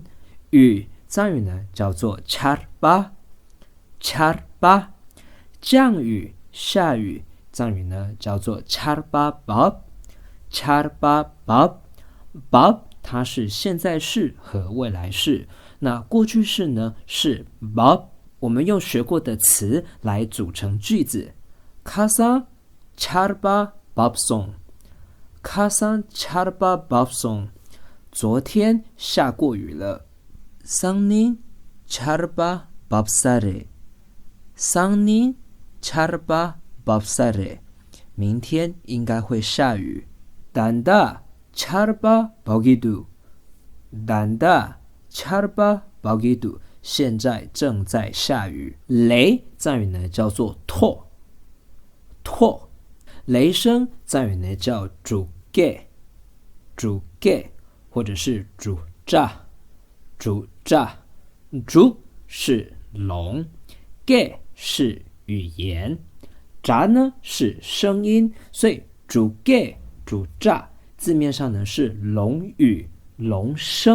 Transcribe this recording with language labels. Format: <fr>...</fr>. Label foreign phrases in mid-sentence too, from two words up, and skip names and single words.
<zh>雨藏语呢叫做 charba， 降雨下雨藏语呢叫做</zh> <bo>ཆར་པ་འབབ,</bo> <zh>它是现在式和未来式，那过去式呢是 bab。我们用学过的词来组成句子，</zh> <bo>ཁ་སང་ཆར་པ་བབས་སོང་། ཁ་སང་ཆར་པ་བབས་སོང,</bo> <zh>昨天下过雨了。</zh> <bo>སང་ཉིན་ཆར་པ་འབབ་ས་རེད། སང་ཉིན་ཆར་པ་འབབ་ས་རེད,</bo> <zh>明天应该会下雨。</zh> <bo>ད་ལྟ་ཆར་པ་འབབ་གི་འདུག ད་ལྟ་ཆར་པ་འབབ་གི་འདུག,</bo> <zh>现在正在下雨。雷藏语呢叫做拓，雷声藏语呢叫主盖，或者是主炸。主是龙，盖是语言，炸呢是声音，所以主盖主炸字面上呢是龙语龙声。</zh>